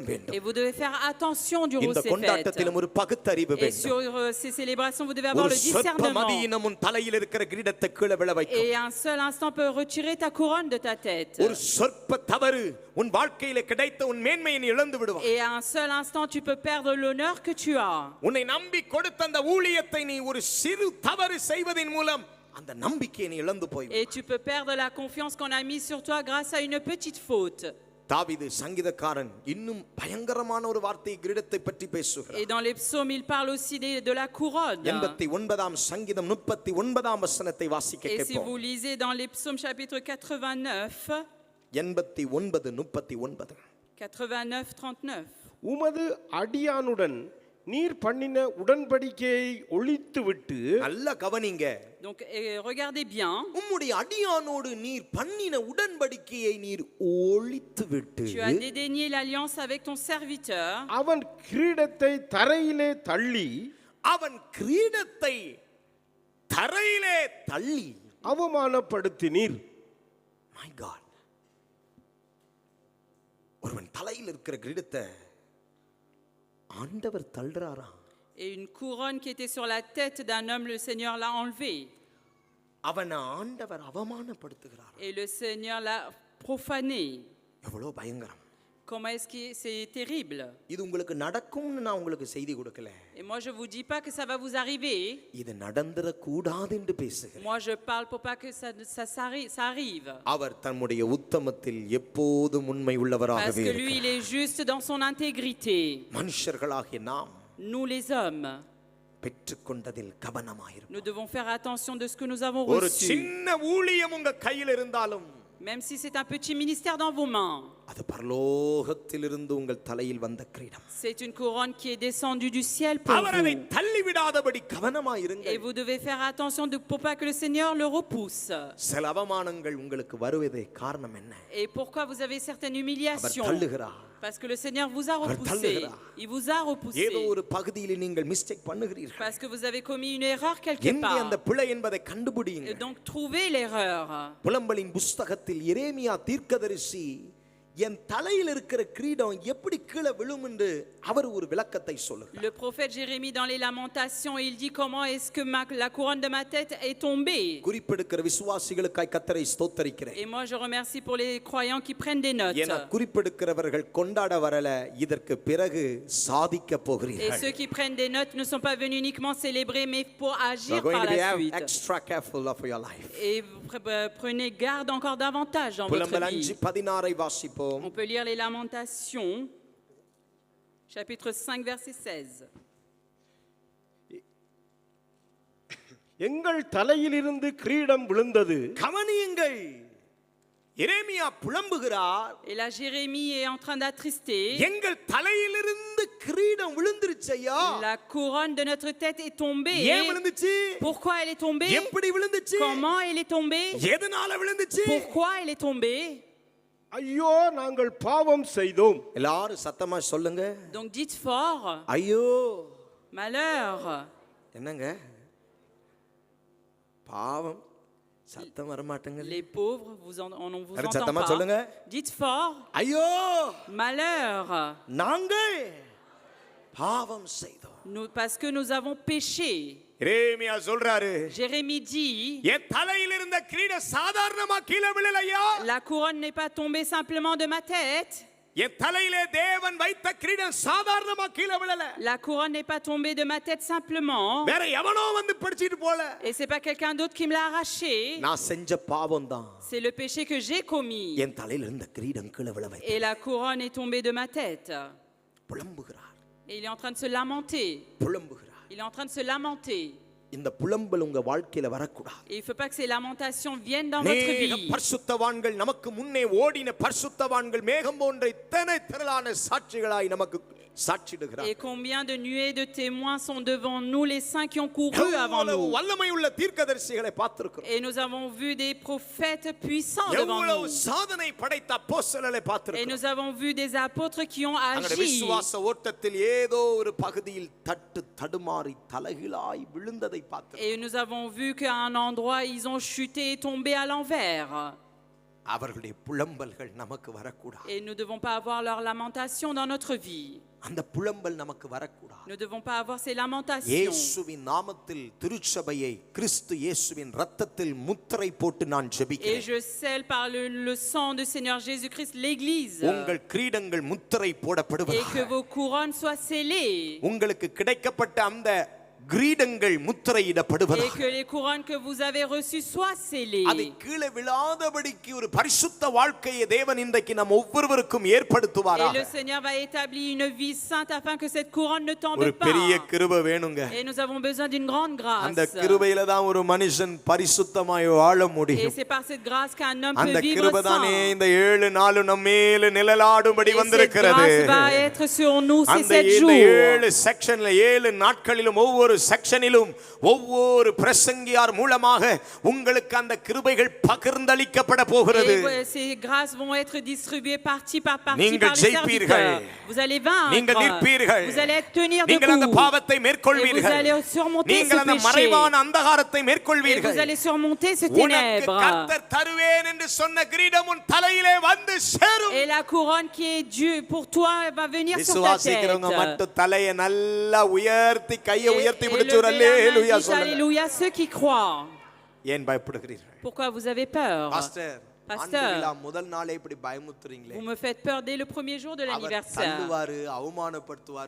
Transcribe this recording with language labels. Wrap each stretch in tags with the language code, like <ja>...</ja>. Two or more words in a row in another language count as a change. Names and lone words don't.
<fr>Et</fr> <ta>வேண்டும்.</ta> <fr>vous devez faire attention durant</fr> <ta>இந்த</ta> <fr>ces fêtes.</fr> <ta>கொண்டாட்டத்திலும் ஒரு பகுத்தறிவு</ta> <fr>Et</fr> <ta>வேண்டும்.</ta> <fr>sur ces célébrations, vous devez avoir</fr> <ta>ஒரு</ta> <fr>le</fr> <ta>சொற்ப</ta> <fr>discernement.</fr> <ta>மதியினம் உன் தலையில் இருக்கிற கிரீடத்தை கீழே விழ வைக்கும்.</ta> <fr>Et un seul instant peut retirer ta couronne de ta tête.</fr> <ta>ஒரு சொற்ப தவறு உன் வாழ்க்கையில கிடைத்த உன் மேன்மையை நீ இழந்து விடுவாய்.</ta> <fr>Et un seul instant, tu peux perdre l'honneur que tu as.</fr> <ta>உன்னை நம்பி கொடுத்த அந்த ஊழியத்தை நீ ஒரு சிறு தவறு செய்வதின் மூலம் அந்த நம்பிக்கையை நீ இழந்து போய்.</ta> <fr>Et tu peux perdre la confiance qu'on a mise sur toi grâce à une petite faute.</fr> <ta>தாவீது சங்கீதக்காரன் இன்னும் பயங்கரமான ஒரு வார்த்தை கிரீடத்தை பற்றி பேசுகிறார்.</ta> <fr>Et dans les psaumes, il parle aussi de la couronne.</fr> <ta>89ஆம் சங்கீதம் 39ஆம் வசனத்தை வாசிக்க</ta> <fr>Et si</fr> <ta>கேட்போம்.</ta> <fr>vous lisez dans les psaumes chapitre 89, 89:39. 89, 39.</fr> <ta>உமது அடியானுடன் நீர் பண்ணின உடன்படிக்கையை ஒழித்துவிட்டு நல்ல கவனிங்க.</ta> <fr>Donc regardez bien.</fr> <ta>உம்முடைய அடியானோடு நீர் பண்ணின உடன்படிக்கையை நீர் ஒழித்துவிட்டு</ta> <fr>Tu as dédaigné l'alliance avec ton serviteur.</fr> <ta>அவன் கிரீடத்தை தரையிலே தள்ளி அவன் கிரீடத்தை தரையிலே தள்ளி அவமானப்படுத்தினீர்.</ta> <en>My God.</en> <ta>ஒருவன் தலையில் இருக்கிற கிரீடத்தை ஆண்டவர் தள்ளுறாராம்.</ta> <fr>Et une couronne qui était sur la tête d'un homme, le Seigneur l'a enlevée.</fr> <ta>அவனை ஆண்டவர் அவமானப்படுத்துகிறார்.</ta> <fr>Et le Seigneur l'a profané.</fr> <ta>எவ்வளவு பயங்கரம்.</ta> <fr>Comment est-ce que c'est terrible?</fr> <ta>இது உங்களுக்கு நடக்கும்னு நான் உங்களுக்கு செய்தி கொடுக்கல.</ta> <fr>Et moi je vous dis pas que ça va vous arriver.</fr> <ta>இது நடந்துற கூடாது என்று பேசுகிறேன்.</ta> <fr>Moi je parle pour pas que ça arrive.</fr> <ta>அவர் தம்முடைய உத்தமத்தில் எப்போதும் உண்மை உள்ளவராகவே</ta> <fr>Parce que lui</fr> <ta>இருக்கிறார்.</ta> <fr>il est juste dans son intégrité.</fr> <ta>மனுஷர்களாகிய நாம்</ta> <fr>Nous les hommes,</fr> <ta>பெற்றுக்கொண்டதில் கவனமாயிருப்போம்.</ta> <fr>nous devons faire attention de ce que nous avons</fr> <ta>ஒரு</ta> <fr>reçu.</fr> <ta>சின்ன ஊழியம் உங்க கையில் இருந்தாலும்</ta> <fr>Même si c'est un petit ministère dans vos mains,</fr> <ta>அது பரலோகத்திலிருந்து உங்கள் தலையில் வந்த கிரீடம்.</ta> <fr>c'est une couronne qui est descendue du ciel pour</fr> <ta>அவர் அதை</ta> <fr>vous.</fr> <ta>தள்ளி விடாதபடி</ta> <fr>Et</fr> <ta>கவனமாயிருங்கள்.</ta> <fr>vous devez faire attention pour pas que le Seigneur le repousse.</fr> <ta>சில அவமானங்கள் உங்களுக்கு வருவதே காரணம் என்ன?</ta> <fr>Et pourquoi vous avez certaines</fr> <ta>அவர்</ta> <fr>humiliations?</fr> <ta>தள்ளுகிறார்.</ta> <fr>Parce que le Seigneur vous a repoussé.</fr> <ta>தள்ளுகிறார்.</ta> <fr>Il vous a repoussé.</fr> <ta>ஏதோ ஒரு பகுதியில் நீங்கள் மிஸ்டேக் பண்ணுகிறீர்கள்.</ta> <fr>Parce que vous avez commis une erreur quelque</fr> <ta>எங்கே அந்த</ta> <fr>part.</fr> <ta>பிழை என்பதை</ta> <fr>Et</fr> <ta>கண்டுபிடியுங்கள்.</ta> <fr>donc trouvez l'erreur.</fr> <ta>புலம்பலின் புஸ்தகத்தில் எரேமியா தீர்க்கதரிசி என் தலையில் இருக்கிற கிரீடம் எப்படி கீழே விழும் என்று அவர் ஒரு விளக்கத்தை சொல்லுகிறார்.</ta> <fr>Le prophète Jérémie dans les Lamentations, il dit comment est-ce que la couronne de ma tête est tombée.</fr> <ta>குறிப்பெடுக்கிற விசுவாசிகளுக்காய் கர்த்தரை ஸ்தோத்தரிக்கிறேன்.</ta> <fr>Et moi je remercie pour les croyants qui prennent des notes.</fr> <ta>ஏன்னா குறிப்பெடுக்கிறவர்கள் கொண்டாட வரல, இதற்கு பிறகு சாதிக்க</ta> <fr>Et</fr> <ta>போகிறீர்கள்.</ta> <fr>ceux qui prennent des notes ne sont pas venus uniquement célébrer mais pour</fr> <en>You</en> <fr>agir</fr> <en>are going</en> <fr>par</fr> <en>to be</en> <fr>la suite.</fr> <en>extra careful of your life.</en> <fr>Et prenez garde encore davantage dans votre</fr> <ta>புலம்பல்</ta> <fr>vie.</fr> <ta>5:16 வாசிப்போம்.</ta> <fr>On peut lire les Lamentations, chapitre 5, verset 16.</fr> <ta>எங்கள் தலையிலிருந்து கிரீடம் விழுந்தது. கவனியுங்கள், எரேமியா புலம்புகிறார்.</ta> <fr>Et là, Jérémie est en train d'attrister.</fr> <ta>எங்கள் தலையிலிருந்து கிரீடம் விழுந்துருச்சையா.</ta> <fr>La couronne de notre tête est tombée.</fr> <ta>ஏன் விழுந்துச்சு?</ta> <fr>Pourquoi elle est tombée?</fr> <ta>எப்படி விழுந்துச்சு?</ta> <fr>Comment elle est tombée?</fr> <ta>எதனால விழுந்துச்சு?</ta> <fr>Pourquoi elle est tombée?</fr> <ta>ஐயோ நாங்கள் பாவம் செய்தோம். எல்லாரும் சத்தமா சொல்லுங்க.</ta> <fr>Donc dites fort,</fr> <ta>ஐயோ.</ta> <fr>malheur.</fr> <ta>என்னங்க பாவம் சத்தம் வர மாட்டேங்குது.</ta> <fr>Les pauvres, on vous Arrête, entend</fr> <ta>சத்தமா</ta> <fr>pas.</fr> <ta>சொல்லுங்க.</ta> <fr>Dites fort,</fr> <ta>ஐயோ</ta> <fr>malheur.</fr> <ta>நாங்கள் பாவம் செய்தோம்.</ta> <fr>Parce que nous avons péché.</fr> <ta>எரேமியா சொல்றாரு,</ta> <fr>Jérémie dit,</fr> <ta>என் தலையில் இருந்த கிரீடம் சாதாரணமா கீழே விழலையா.</ta> <fr>la couronne n'est pas tombée simplement de ma tête.</fr> <ta>என் தலையிலே தேவன் வைத்த கிரீடம் சாதாரணமா கீழே விழல.</ta> <fr>La couronne n'est pas tombée de ma tête simplement.</fr> <ta>வேற எவனோ வந்து படிச்சிட்டு போல.</ta> <fr>Et c'est pas quelqu'un d'autre qui me l'a arraché.</fr> <ta>நான் செஞ்ச பாவம் தான்</ta> <fr>C'est le péché que j'ai commis.</fr> <ta>என் தலையில் இருந்த கிரீடம் கீழே விழ வைத்தது.</ta> <fr>Et la couronne est tombée de ma tête.</fr> <ta>புலம்புகிறார்.</ta> <fr>Et il est en train de se lamenter.</fr> <ta>புலம்புகிறார்.</ta> <fr>Il est en train de se lamenter.</fr> <ta>இந்த புலம்பல் உங்க வாழ்க்கையில வரக்கூடாது.</ta> <fr>Et il ne faut pas que ces lamentations viennent dans votre vie.</fr> <ta>பரிசுத்தவான்கள் நமக்கு முன்னே ஓடின பரிசுத்தவான்கள் மேகம் போன்ற இத்தனை திரளான சாட்சிகளாய் நமக்கு சாட்சிடுகிறார்.</ta> <fr>Et combien de nuées de témoins sont devant nous, les saints qui ont couru avant nous.</fr> <ta>வல்லமை உள்ள தீர்க்கதரிசிகளை பார்த்திருக்கிறோம்.</ta> <fr>Et nous avons vu des prophètes puissants devant nous.</fr> <ta>சாதனை படைத்த அப்போஸ்தலரை</ta> <fr>Et</fr> <ta>பார்த்திருக்கிறோம்.</ta> <fr>nous avons vu des apôtres qui ont</fr> <ta>அவருடைய</ta> <fr>agi.</fr> <ta>விசுவாச ஓட்டத்தில் ஏதோ ஒரு பகுதியில் தடுமாறி தலைகீழாய் விழுந்ததை பார்த்திருக்கிறோம்.</ta> <fr>Et nous avons vu qu'à un endroit, ils ont chuté et tombé à l'envers.</fr> <ta>அவர்களுடைய புலம்பல்கள் நமக்கு வரக்கூடாது.</ta> <fr>Et nous ne devons pas avoir leurs lamentations dans notre vie.</fr> <ta>அந்த புலம்பல் நமக்கு வரக்கூடாது.</ta> <fr>Nous ne devons pas avoir ces lamentations.</fr> <ta>இயேசுவின் நாமத்தில் திருச்சபையை கிறிஸ்து இயேசுவின் இரத்தத்தில் முத்திரை போட்டு நான்</ta> <fr>Et</fr> <ta>ஜெபிக்கிறேன்.</ta> <fr>je scelle par le sang du Seigneur Jésus-Christ l'église.</fr> <ta>உங்கள் கிரீடங்கள் முத்திரை</ta> <fr>Et que</fr> <ta>போடப்படுவதாக.</ta> <fr>vos couronnes soient scellées.</fr> <ta>உங்களுக்கு கிடைக்கப்பட்ட அந்த கிரீடங்கள்</ta> <fr>Et</fr> <ta>முத்திரையிடப்படுவதாக.</ta> <fr>que les couronnes que vous avez reçues soient</fr> <ta>அதை</ta> <fr>scellées.</fr> <ta>கீழே விழாதபடிக்கு ஒரு பரிசுத்த வாழ்க்கையை தேவன் இன்றைக்கு நம் ஒவ்வொருவருக்கும்</ta> <fr>Et</fr> <ta>ஏற்படுத்துவாராக.</ta> <fr>le Seigneur va établir une vie sainte afin que cette couronne ne tombe</fr> <ta>ஒரு</ta> <fr>pas.</fr> <ta>பெரிய கிருபை வேணுங்க.</ta> <fr>Et nous avons besoin d'une grande</fr> <ta>அந்த</ta> <fr>grâce.</fr> <ta>கிருபையில தான் ஒரு மனுஷன் பரிசுத்தமாய் வாழ</ta> <fr>Et</fr> <ta>முடியும்.</ta> <fr>c'est par cette grâce qu'un homme</fr> <ta>அந்த</ta> <fr>peut vivre</fr> <ta>கிருபை தானே</ta> <fr>saint.</fr> <ta>இந்த 7 நாளும் நம்ம மேல நிழலாடும்படி</ta> <fr>Et cette</fr> <ta>வந்திருக்கிறது.</ta> <fr>grâce va être sur nous ces</fr> <ta>அந்த 7 இந்த</ta> <fr>jours.</fr> <ta>7 செக்ஷன்ல 7 நாட்களிலும் ஒவ்வொரு செக்ஷனிலும் ஒவ்வொரு பிரசங்கியார் மூலமாக உங்களுக்கு அந்த கிருபைகள் பகிர்ந்தளிக்கப்பட போகிறது.</ta> <fr>Et ces grâces vont être distribuées partie par partie</fr> <ta>நீங்கள்</ta> <fr>par les</fr> <ta>ஜெயிப்பீர்கள்.</ta> <fr>serviteurs. Vous allez vaincre.</fr> <ta>நீங்கள் நிற்பீர்கள்.</ta> <fr>Vous allez tenir</fr> <ta>நீங்கள் அந்த</ta> <fr>debout.</fr> <ta>பாவத்தை</ta> <fr>Et vous</fr> <ta>மேற்கொள்வீர்கள்.</ta> <fr>allez surmonter</fr> <ta>நீங்கள்</ta> <fr>ce</fr> <ta>அந்த</ta> <fr>péché.</fr> <ta>மறைவான அந்தகாரத்தை</ta> <fr>Et vous</fr> <ta>மேற்கொள்வீர்கள்.</ta> <fr>allez surmonter ce</fr> <ta>உனக்கு</ta> <fr>ténèbre.</fr> <ta>கர்த்தர் தருவேன் என்று சொன்ன கிரீடம் உன் தலையிலே வந்து சேரும்.</ta> <fr>Et la couronne qui est Dieu pour toi va venir sur ta tête.</fr> <ta>விசுவாசிக்கிறவங்க மட்டும் தலையை நல்லா உயர்த்தி கையை உயர்த்தி</ta> <fr>Et</fr> <ta>பிடிச்சு ஒரு</ta> <fr>levez la main,</fr> <ta>அல்லேலூயா</ta> <fr>dites</fr> <ta>சொல்லுங்க.</ta> <fr>alléluia ceux qui croient.</fr> <ta>ஏன் பயப்படுகிறீர்கள்?</ta> <fr>Pourquoi vous avez peur?</fr> <ta>பாஸ்டர்</ta> <fr>Pasteur.</fr> <ta>ஆண்டு விழா முதல் நாளே இப்படி பயமுத்துறீங்களே.</ta> <fr>Vous me faites peur dès le premier jour de</fr> <ta>அவர்</ta> <fr>l'anniversaire.</fr> <ta>தள்ளுவாரு அவமானப்படுத்துவாரு</ta>